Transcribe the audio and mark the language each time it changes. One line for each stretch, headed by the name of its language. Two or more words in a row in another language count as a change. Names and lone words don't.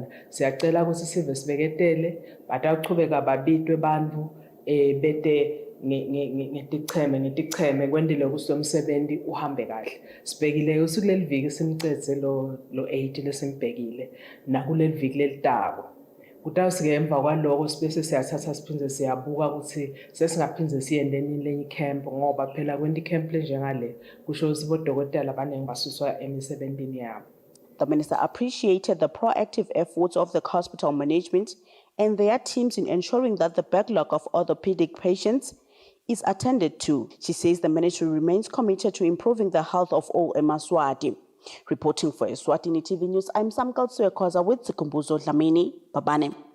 Swati: Siyacela ukuthi sive sibeketele batawuchubeka babitwe bantu bete ngeticheme kwendile ukuthi umsebenzi uhambe kahle. Sibekile ukuthi kuleli viki simcetse lo 80 lesimbhekile nakuleli viki lelitabo. Kutawusike emva kwaloko sibese siyathatha siphindze siyabuka ukuthi sesingaphindze siyendeni lenye camp ngoba phela kwendi camp lenjengale kusho ukuthi bodokotela abaningi basuswa emisebenzini yabo.
English: The minister appreciated the proactive efforts of the hospital management and their teams in ensuring that the backlog of orthopedic patients is attended to. She says the ministry remains committed to improving the health of all eMaswati. Reporting for Eswatini TV News, I'm Samkal Suekoza with Sikumbuzo Dlamini, Babane.